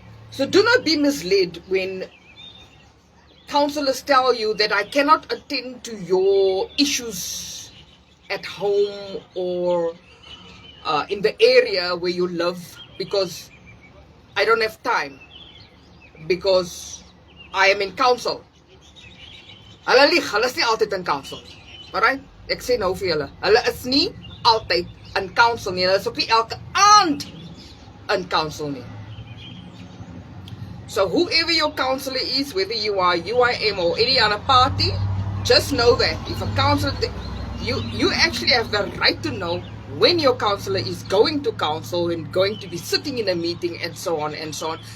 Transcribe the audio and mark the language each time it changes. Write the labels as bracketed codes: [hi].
[en] So do not be misled when councillors tell you that I cannot attend to your issues at home or in the area where you live because I don't have time, because I am in council. [af] Hulle lieg, hulle is nie altyd in council. Alright? Ek sê nou vir julle, hulle is nie altyd in council nie. Hulle is ook nie elke aand in council nie. [en] So whoever your councillor is, whether you are UIM or any other party, just know that if a councillor, you actually have the right to know when your councillor is going to council and going to be sitting in a meeting and so on and so on.